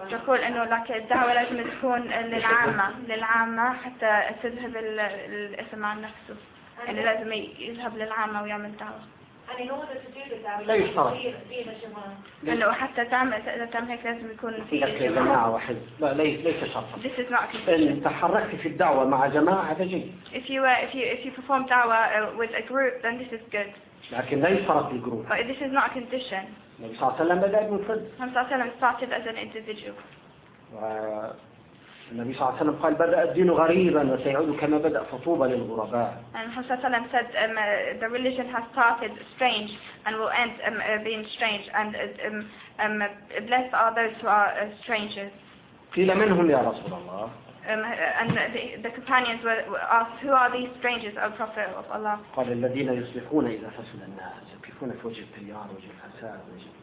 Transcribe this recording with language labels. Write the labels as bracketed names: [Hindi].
[Arabic] تقول إنه لكن الدعوة لازم تكون للعامة للعامة حتى تذهب الاسم عن نفسه. إنه لازم يذهب للعامة ويعمل دعوة. [English] And in order to do the dawah, you have to be in a jama'ah. [Arabic] حتى تعمل هيك لازم يكون في جماعة واحد. لا ليس شرط. [English] This is not considered. [Arabic] إن تحركت في الدعوة مع جماعة هذا جيد. [English] If you perform dawah with a group, then this is good. [Arabic] لكن لا يشترط الجروب. [English] But this is not a condition. [Arabic] النبي صلى الله عليه وسلم بدأ منفرد. النبي صلى الله عليه وسلم [English] started as an individual. [Arabic] النبي صلى الله عليه وسلم قال بدأ الدين غريبا وسيعود كما بدأ فطوبى للغرباء. [English] And Muhammad [Arabic] صلى الله عليه وسلم [English] said the religion has started strange and will end being strange and blessed are those who are strangers. [Arabic] قيل منهم يا رسول الله. [English] And the companions were asked who are these strangers of Prophet of Allah. [Arabic] قال الذين يصلحون إذا فسد الناس يصلحون في وجه التيار وجه الفساد وجه.